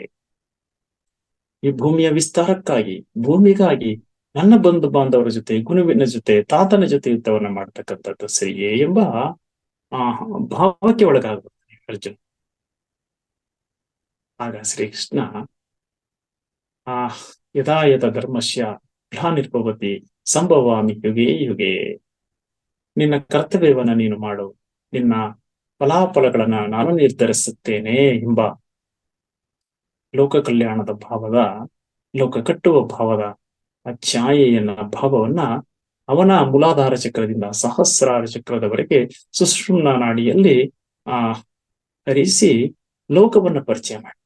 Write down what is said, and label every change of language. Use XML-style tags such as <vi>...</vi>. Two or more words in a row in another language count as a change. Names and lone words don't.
<kn>ಈ ಭೂಮಿಯ ವಿಸ್ತಾರಕ್ಕಾಗಿ, ಭೂಮಿಗಾಗಿ ನನ್ನ ಬಂಧು ಬಾಂಧವರ ಜೊತೆ, ಗುರುವಿನ ಜೊತೆ, ತಾತನ ಜೊತೆ ಯುದ್ಧವನ್ನ ಮಾಡತಕ್ಕಂಥದ್ದು ಸರಿಯೇ ಎಂಬ ಭಾವಕ್ಕೆ ಒಳಗಾಗುತ್ತಾನೆ ಅರ್ಜುನ.</kn> <sa>ಆಗ ಶ್ರೀಕೃಷ್ಣ ಯದಾ ಯದಾ ಧರ್ಮಸ್ಯ ಗ್ಲಾನಿರ್ಭವತಿ ಸಂಭವಾಮಿ ಯುಗೇ ಯುಗೇ,</sa> <kn>ನಿನ್ನ ಕರ್ತವ್ಯವನ್ನ ನೀನು ಮಾಡು, ನಿನ್ನ ಫಲಾಫಲಗಳನ್ನ ನಾನು ನಿರ್ಧರಿಸುತ್ತೇನೆ ಎಂಬ ಲೋಕ ಕಲ್ಯಾಣದ ಭಾವದ, ಲೋಕ ಕಟ್ಟುವ ಭಾವದ ಛಾಯೆಯನ್ನ ಭಾವವನ್ನ ಅವನ ಮೂಲಾಧಾರ ಚಕ್ರದಿಂದ ಸಹಸ್ರಾರ ಚಕ್ರದವರೆಗೆ ಸುಷುಮ್ನಾ ನಾಡಿಯಲ್ಲಿ ಹರಿಸಿ ಲೋಕವನ್ನ ಪರಿಚಯ ಮಾಡ್ತಾನೆ.</kn>